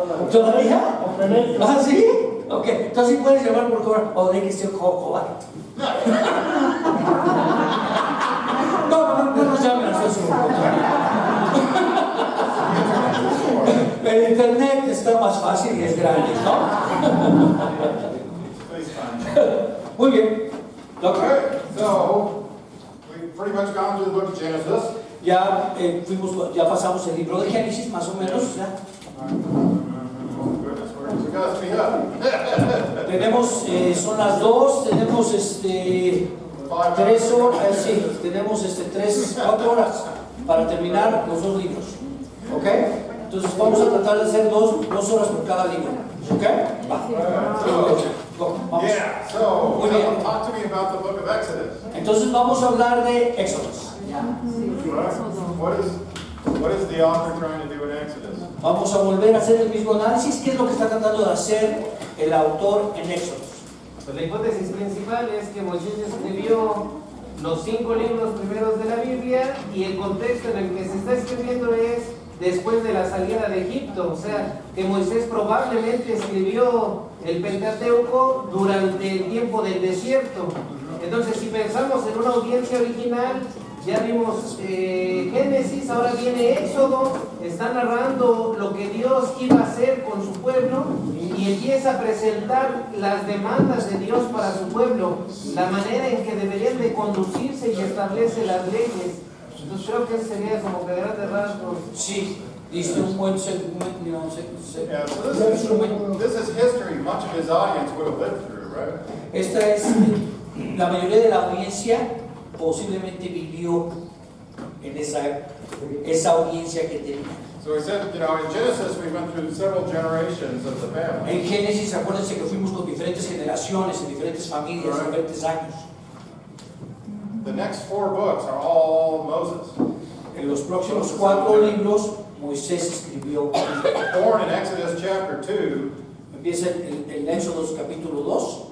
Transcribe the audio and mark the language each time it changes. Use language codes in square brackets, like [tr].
[es] ¿Todavía? ¿Ah, sí? Ok, entonces sí puedes llamar por cobrar. O de que sea collect. No nos llamen a eso. El internet está más fácil y es gratis, ¿no? Muy bien. [en] Okay, so we've pretty much gone through the book of Genesis. [es] Ya ya pasamos el libro de Génesis, más o menos. ¿Ya? [en] Oh, goodness, we gotta speed up. [es] Tenemos, son las 2, tenemos 3 horas, sí, tenemos 4 horas para terminar los 2 libros. ¿Ok? Entonces vamos a tratar de hacer 2 horas por cada libro. ¿Ok? Va. Vamos. [en] Yeah, so [es] Muy bien. [en] talk to me about the book of Exodus. [es] Entonces vamos a hablar de Éxodos. [en] What is the author trying to do in Exodus? [es] Vamos a volver a hacer el mismo análisis. ¿Qué es lo que está tratando de hacer el autor en Éxodos? Pues la hipótesis principal es que Moisés escribió los 5 libros primeros de la Biblia y el contexto en el que se está escribiendo es después de la salida de Egipto. O sea, que Moisés probablemente escribió el Pentateuco durante el tiempo del desierto. Entonces, si pensamos en una audiencia original, ya vimos Génesis, ahora viene Éxodo, está narrando lo que Dios iba a hacer con su pueblo y empieza a presentar las demandas de Dios para su pueblo, la manera en que deberían de conducirse y establece las leyes. Entonces creo que ese sería como que grandes rasgos. Sí, diste un buen segmento. [en] Yeah, so this is history much of his audience would have lived through, right? [es] Esta es, la mayoría de la audiencia posiblemente vivió en esa audiencia que tenía. [en] So he said, in Genesis we went through several generations of the family. [es] En Génesis, acuérdense que fuimos con diferentes generaciones, en diferentes familias, en diferentes años. [en] The next 4 books are all Moses. [es] En los próximos 4 libros, Moisés escribió. [en] Born in Exodus chapter 2. [es] Empieza en Éxodo capítulo 2.